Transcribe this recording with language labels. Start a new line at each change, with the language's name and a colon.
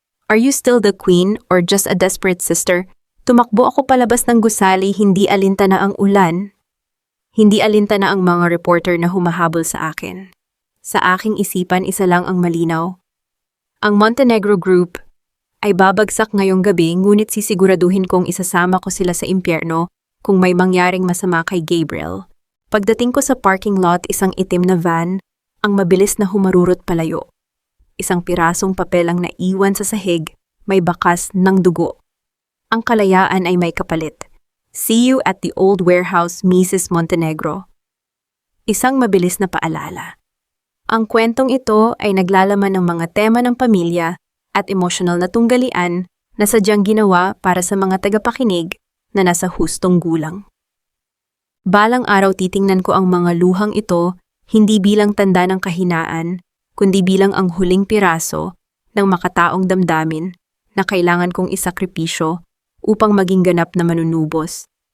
English: Are you still the queen or just a desperate sister?
Filipino: Tumakbo ako palabas ng gusali, hindi alintana ang ulan. Hindi alintana ang mga reporter na humahabol sa akin. Sa aking isipan, isa lang ang malinaw. Ang Montenegro Group ay babagsak ngayong gabi, ngunit sisiguraduhin kong isasama ko sila sa impyerno kung may mangyaring masama kay Gabriel. Pagdating ko sa parking lot, isang itim na van ang mabilis na humarurot palayo. Isang pirasong papel ang naiwan sa sahig, may bakas ng dugo. Ang kalayaan ay may kapalit.
English: See you at the old warehouse, Mrs.
Filipino: Montenegro. Isang mabilis na paalala. Ang kwentong ito ay naglalaman ng mga tema ng pamilya at emosyonal na tunggalian na sadyang ginawa para sa mga tagapakinig na nasa hustong gulang. Balang araw titingnan ko ang mga luhang ito hindi bilang tanda ng kahinaan, kundi bilang ang huling piraso ng makataong damdamin na kailangan kong isakripisyo upang maging ganap na manunubos.